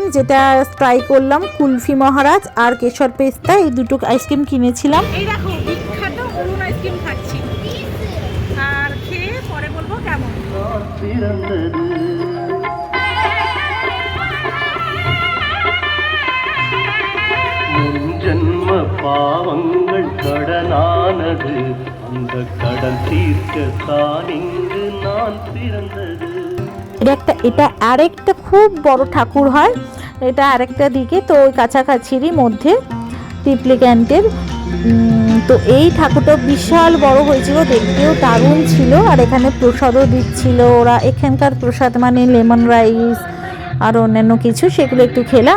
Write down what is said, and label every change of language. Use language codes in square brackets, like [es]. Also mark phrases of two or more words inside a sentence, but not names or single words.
[bn] যেটা ট্রাই করলাম, কুলফি মহারাজ আর কেশর পেস্তা, এই দুটো আইসক্রিম কিনেছিলাম। এই দেখো বিখ্যাত অরুণ আইসক্রিম খাচ্ছি, আর খেয়ে পরে বলবো কেমন। [ta] ஜன்ம பாவங்கள் கடலானது, அந்த கடல் தீர்க்க தான் இங்கு நான் பிறந்தது। [bn] এটা আরেকটা খুব বড় ঠাকুর হয়, এটা আরেকটা দিকে, তো ওই কাছাকাছিরই মধ্যে টিপলি ক্যান্টের। তো এই ঠাকুরটা বিশাল বড় হয়েছিল, দেখতেও দারুণ ছিল। আর এখানে প্রসাদও দিচ্ছিল ওরা, এখানকার প্রসাদ মানে লেমন রাইস আর অন্যান্য কিছু, সেগুলো একটু খেলাম।